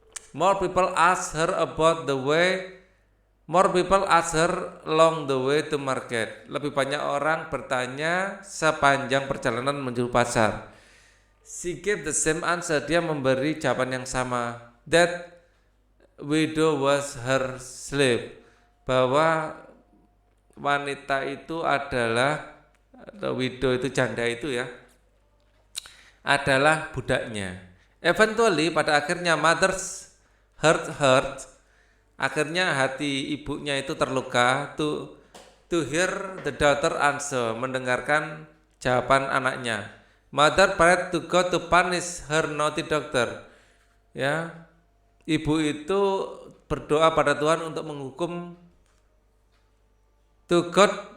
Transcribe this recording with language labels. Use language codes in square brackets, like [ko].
[en] More people asked her along the way to market. [id] Lebih banyak orang bertanya sepanjang perjalanan menuju pasar. [en] She gave the same answer. [id] Dia memberi jawaban yang sama. [en] That widow was her slave. [id] Bahwa wanita itu adalah atau widow itu janda itu ya, adalah budaknya. [en] Eventually [id] pada akhirnya [en] mother's heart hurt, [id] akhirnya hati ibunya itu terluka [en] to hear the daughter answer, [id] mendengarkan jawaban anaknya. [en] Mother prayed to God to punish her naughty doctor. [id] Ya, ibu itu berdoa pada Tuhan untuk menghukum [en] to God.